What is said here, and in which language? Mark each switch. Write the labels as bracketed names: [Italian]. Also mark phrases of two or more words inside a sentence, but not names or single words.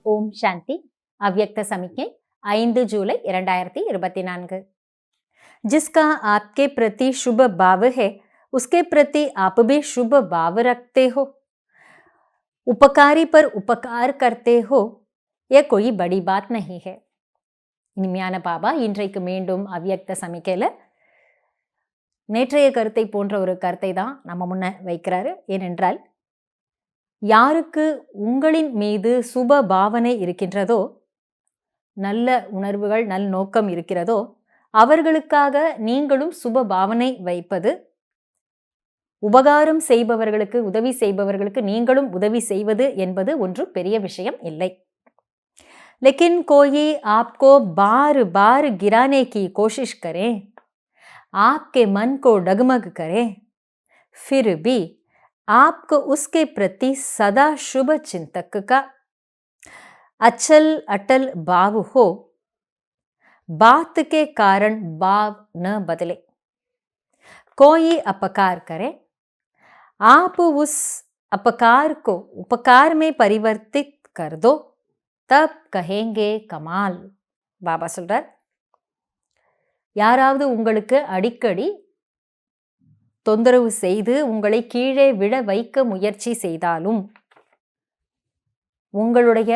[Hindi] शांति अव्यक्त समिज्ञै 5 जूலை 2024। जिसका आपके प्रति शुभ भाव है उसके प्रति आप भी शुभ भाव रखते हो, उपकारी पर उपकार करते हो, यह कोई बड़ी बात नहीं है। [Tamil] இனிமையான பாபா இன்றைக்கு மீண்டும் அவ்யக்த சமிக்கையில் நேற்றைய கருத்தை போன்ற ஒரு கருத்தை தான் நம்ம முன்ன வைக்கிறாரு. ஏனென்றால் யாருக்கு உங்களின் மீது சுப பாவனை இருக்கின்றதோ, நல்ல உணர்வுகள் நல் நோக்கம் இருக்கிறதோ அவர்களுக்காக நீங்களும் சுப பாவனை வைப்பது, உபகாரம் செய்பவர்களுக்கு உதவி செய்பவர்களுக்கு நீங்களும் உதவி செய்வது என்பது ஒன்று பெரிய விஷயம் இல்லை. [Hindi] लेकिन कोई आपको बार बार गिराने की कोशिश करे, आपके मन को डगमग करे, फिर भी आपको उसके प्रति सदा शुभ चिंतक का अचल अटल भाव हो, बात के कारण भाव न बदले। कोई अपकार करे, आप उस अपकार को उपकार में परिवर्तित कर दो, तब कहेंगे कमाल. [Tamil] பாபா சொல்றார், யாராவது உங்களுக்கு அடிக்கடி தொந்தரவு செய்து உங்களை கீழே விட வைக்க முயற்சி செய்தாலும், உங்களுடைய